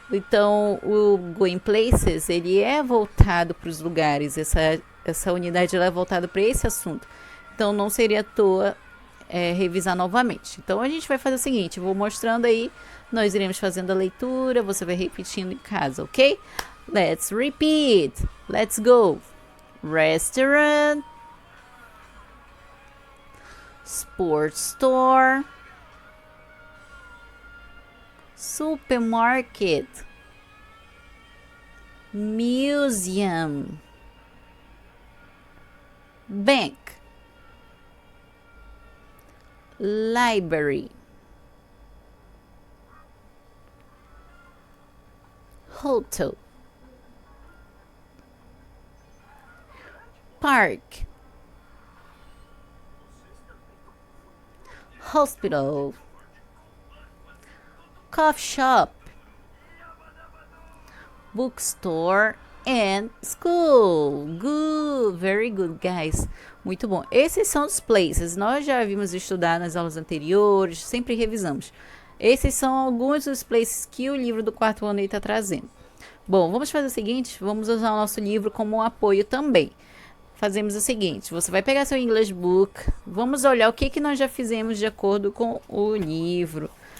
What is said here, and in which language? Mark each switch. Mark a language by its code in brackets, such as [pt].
[pt] Então, o Going Places, ele é voltado para os lugares, essa unidade ela é voltada para esse assunto. Então, não seria à toa revisar novamente. Então a gente vai fazer o seguinte, vou mostrando aí, nós iremos fazendo a leitura, você vai repetindo em casa, ok? [en] Let's repeat. Let's go. Restaurant, sports store, supermarket, museum, bank, library, hotel, park, hospital, coffee shop, bookstore and school. Good, very good, guys. [pt] Muito bom. Esses são os places. Nós já vimos estudar nas aulas anteriores, sempre revisamos. Esses são alguns dos places que o livro do quarto ano está trazendo. Bom, vamos fazer o seguinte, vamos usar o nosso livro como um apoio também. Fazemos o seguinte, você vai pegar seu English Book, vamos olhar o que nós já fizemos de acordo com o livro.